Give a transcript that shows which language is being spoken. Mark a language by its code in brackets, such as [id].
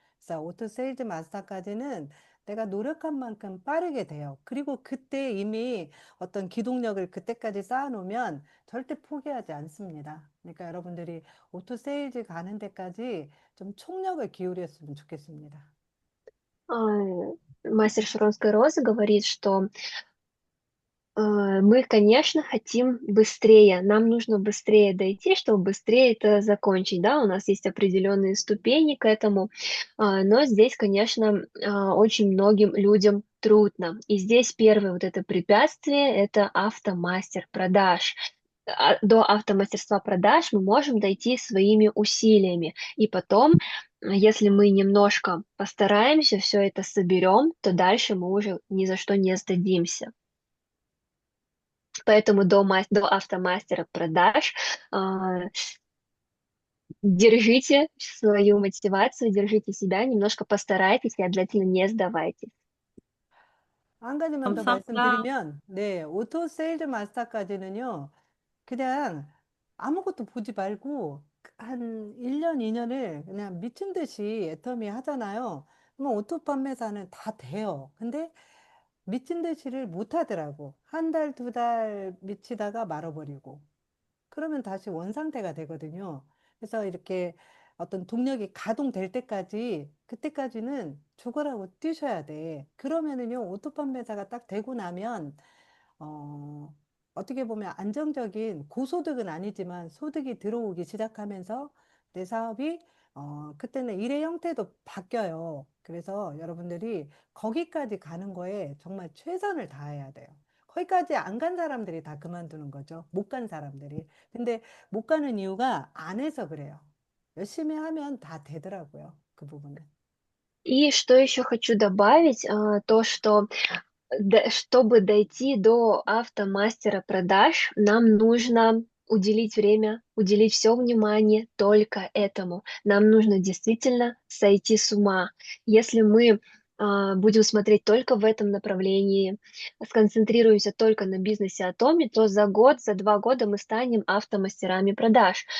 [ko] 그래서 오토 세일즈 마스터까지는 내가 노력한 만큼 빠르게 돼요. 그리고 그때 이미 어떤 기동력을 그때까지 쌓아놓으면 절대 포기하지 않습니다. 그러니까 여러분들이 오토 세일즈 가는 데까지 좀 총력을 기울였으면 좋겠습니다. [ru] Мастер Шаронской розы говорит, что мы, конечно, хотим быстрее. Нам нужно быстрее дойти, чтобы быстрее это закончить. Да, у нас есть определенные ступени к этому, но здесь, конечно, очень многим людям трудно. И здесь первое вот это препятствие– это автомастер продаж. До автомастерства продаж мы можем дойти своими усилиями. И потом, если мы немножко постараемся, все это соберем, то дальше мы уже ни за что не сдадимся. Поэтому до автомастера продаж держите свою мотивацию, держите себя, немножко постарайтесь и обязательно не сдавайтесь. [ko] 한 가지만 더 감사합니다. 말씀드리면, 네, 오토 세일즈 마스터까지는요, 그냥 아무것도 보지 말고 한 1년, 2년을 그냥 미친 듯이 애터미 하잖아요. 그러면 오토 판매사는 다 돼요. 근데 미친 듯이를 못 하더라고. 한 달, 두 달 미치다가 말아버리고. 그러면 다시 원상태가 되거든요. 그래서 이렇게 어떤 동력이 가동될 때까지, 그때까지는 죽어라고 뛰셔야 돼. 그러면은요, 오토 판매사가 딱 되고 나면, 어, 어떻게 보면 안정적인 고소득은 아니지만 소득이 들어오기 시작하면서 내 사업이, 그때는 일의 형태도 바뀌어요. 그래서 여러분들이 거기까지 가는 거에 정말 최선을 다해야 돼요. 거기까지 안 간 사람들이 다 그만두는 거죠. 못 간 사람들이. 근데 못 가는 이유가 안 해서 그래요. 열심히 하면 다 되더라고요. 그 부분은. [ru] И что еще хочу добавить, то, что чтобы дойти до автомастера продаж, нам нужно уделить время, уделить все внимание только этому. Нам нужно действительно сойти с ума. Если мы будем смотреть только в этом направлении, сконцентрируемся только на бизнесе Атоми, то за год, за 2 года мы станем автомастерами продаж.